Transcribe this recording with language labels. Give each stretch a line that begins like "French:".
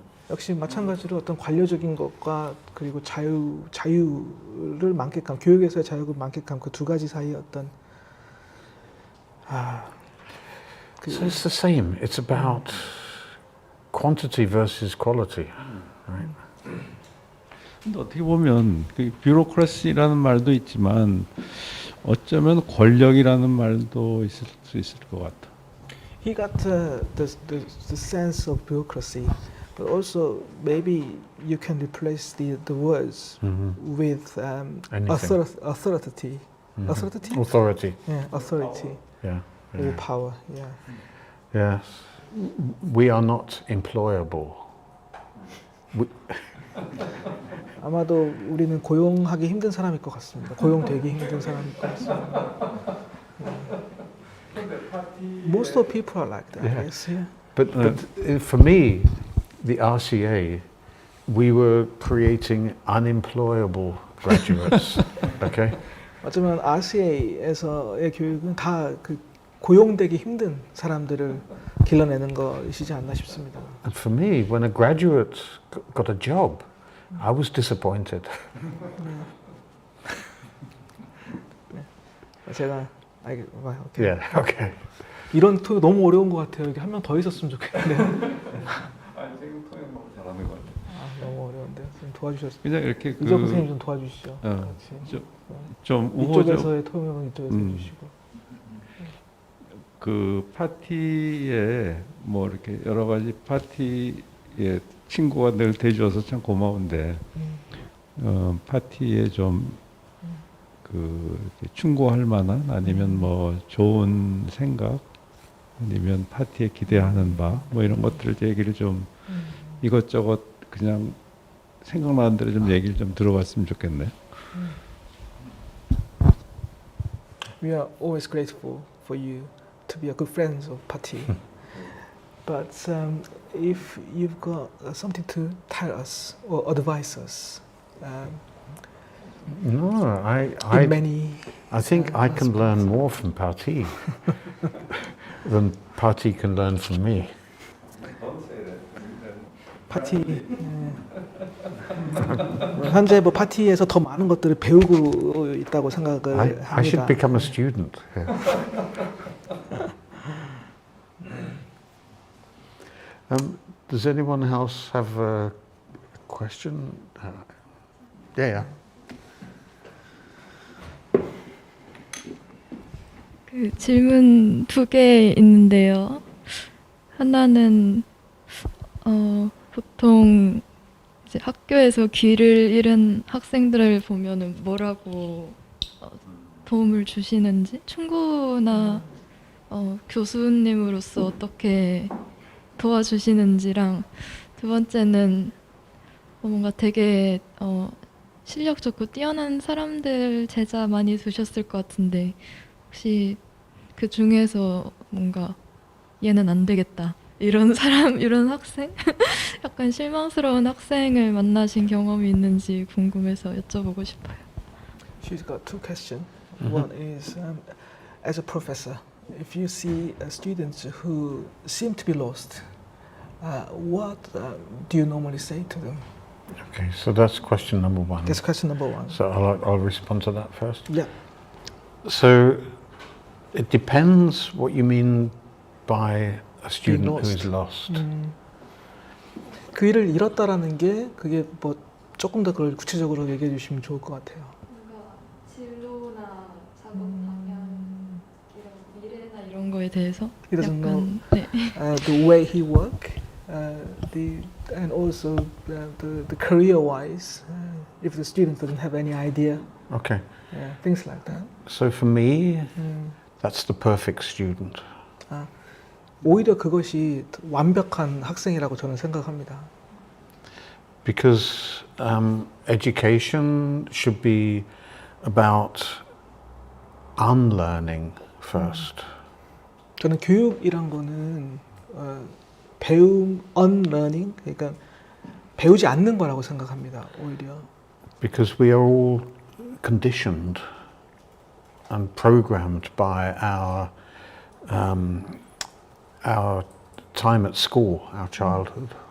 Korean: 역시 마찬가지로 어떤 관료적인 것과 그리고 자유를 만끽한 교육에서의 자유를 만끽한 그 두 가지 사이의 어떤
English: So it's the same. It's about quantity versus quality. Right?
Korean: 근데 어떻게 보면 그 뷰로크라시라는 말도 있지만 어쩌면 권력이라는 말도 있을 수 있을 것 같아.
English: He got the sense of bureaucracy, but also maybe you can replace the words with Anything. authority. Authority? Authority. Yeah, authority Yeah. or power. Yeah. Yes. We are not employable.
Korean: 아마도 우리는 고용하기 힘든 사람일 것 같습니다. 고용되기 힘든 사람일 것 같습니다.
English: Most of people are like that. Yeah. Yes. Yeah. But for me, the RCA, we were creating unemployable graduates. Okay?
Korean: 어쩌면 RCA에서의 교육은 다 그 고용되기 힘든 사람들을 길러내는 것이지 않나 싶습니다.
English: And for me, when a graduate got a job, I was disappointed.
Korean: 제가 오케이.
English: Yeah, okay.
Korean: 이런 토 너무 어려운 것 같아요. 여기 한 명 더 있었으면 좋겠는데. 아니 지금 통역 너무 잘하는 것 같아. 너무 어려운데요. 좀 도와주셨어요. 그냥 이렇게 이적 선생님 좀 도와주시죠. 같이. 좀 우호적 이쪽에서의 통역은 이쪽에서 해주시고. 그 파티에 뭐 이렇게 여러 가지 파티에 친구가 늘 대줘서 참 고마운데 파티에 좀 그 충고할 만한 아니면 뭐 좋은 생각 아니면 파티에 기대하는 바 뭐 이런 것들 얘기를 좀 이것저것 그냥 생각나는 대로 좀 얘기를 좀 들어봤으면 좋겠네.
English: We are always grateful for you to be a good friend of PaTI. But if you've got something to tell us or advise us, No, in many I think I can learn more from PaTI than PaTI can learn from me.
Korean: 파티 현재 뭐 파티에서 더 많은 것들을 배우고 있다고 생각을
English: I
Korean: 합니다.
English: should become a student. Yeah. Does anyone else have a question? Yeah.
Korean: 그 질문 두 개 있는데요. 하나는 보통 이제 학교에서 귀를 잃은 학생들을 보면은 뭐라고 도움을 주시는지 충고나 교수님으로서 어떻게 도와주시는지랑 두 번째는 뭔가 되게 실력 좋고 뛰어난 사람들 제자 많이 두셨을 것 같은데 혹시 그 중에서 뭔가 얘는 안 되겠다 이런 사람 이런 학생 약간 실망스러운 학생을 만나신 경험이 있는지 궁금해서 여쭤보고 싶어요.
English: She's got two questions. One is, as a professor, if you see students who seem to be lost, what do you normally say to them? Okay, so that's question number one. That's question number one. So I'll respond to that first. Yeah. So it depends what you mean by a student who is lost.
Korean: 그 일을 잃었다라는 게 그게 뭐 조금 더 그걸 구체적으로 얘기해 주시면 좋을 것 같아요. 뭔가 진로나 작업 방향 이런 미래나 이런 거에 대해서
English: He doesn't know
Korean: 네.
English: the way he work, and also the career-wise, if the student doesn't have any idea, Okay, things like that. so for me, that's the perfect student.
Korean: 오히려 그것이 완벽한 학생이라고 저는 생각합니다.
English: Because education should be about unlearning first.
Korean: 저는 교육이란 거는 배움, unlearning, 그러니까 배우지 않는 거라고 생각합니다. 오히려.
English: Because we are all conditioned and programmed by our time at school, our childhood.